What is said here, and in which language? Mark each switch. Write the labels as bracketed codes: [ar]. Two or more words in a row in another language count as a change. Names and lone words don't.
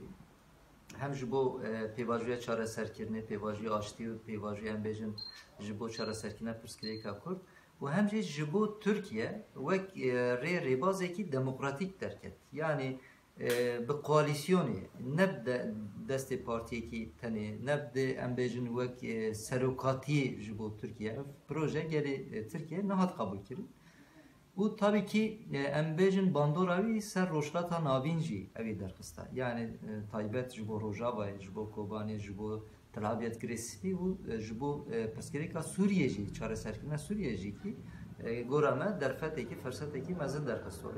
[ku] Hem ji bo pêvajoya çareserkirinê, pêvajoya aştî û pêvajoya em bêjin ji bo çareserkirina pirsgirêka Kurd û hem jî ji bo Tirkiye wek rê rêbazekî demokratîk derket. Yani bi koalîsyonê ne bi destê partiyekî tenê, ne bi em bêjin wek serokatiyê ji bo Tirkiye. Ev proje gelê Tirkiye nehat qabûl kirin. [tr] Bu tabii ki [ku] em bêjin bandora wî ser rojhilata navîn jî evî derxista. Yani taybet ji bo Rojavayê, ji bo Kobanê, ji bo Tel Abyad Spî û ji bo pirsgirêka Sûriyê jî, çareserkirina Sûriyê jî ki gora me derfetekî, fersetekî mezin derxist holê.